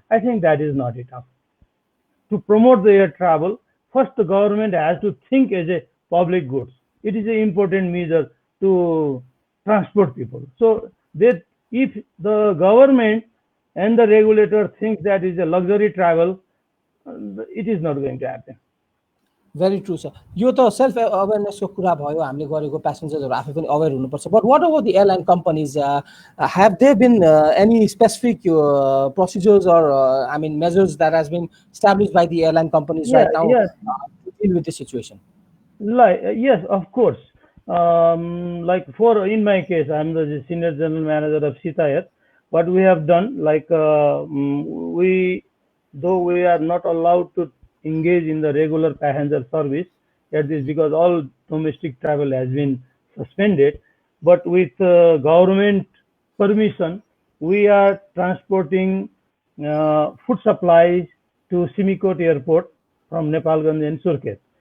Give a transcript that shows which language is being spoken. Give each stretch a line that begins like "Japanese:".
English: I think that is not enough. To promote the air travel, first the government has to think as a public goods. It is an important measure to transport people. So that if the government and the regulator think that is a luxury travel, it is not going to happen. Very true, sir.
Nepali: यो त self अवेरनेसको कुरा भयो हामीले गरेको प्यासेन्जर्सहरू आफै पनि अवेर हुनुपर्छ
English: But what about the airline companies have there been any specific procedures or I mean measures that has been established by the airline companies Yeah, right now yes, to deal with this situation? like yes, of course. Like for in my case, I'm the senior general manager of Sita Air. What we have done, like we, though we are not allowed to engage in the regular passenger service at this because all domestic travel has been suspended, but with government permission, we are transporting food supplies to Simikot Airport from Nepalganj and Surkhet.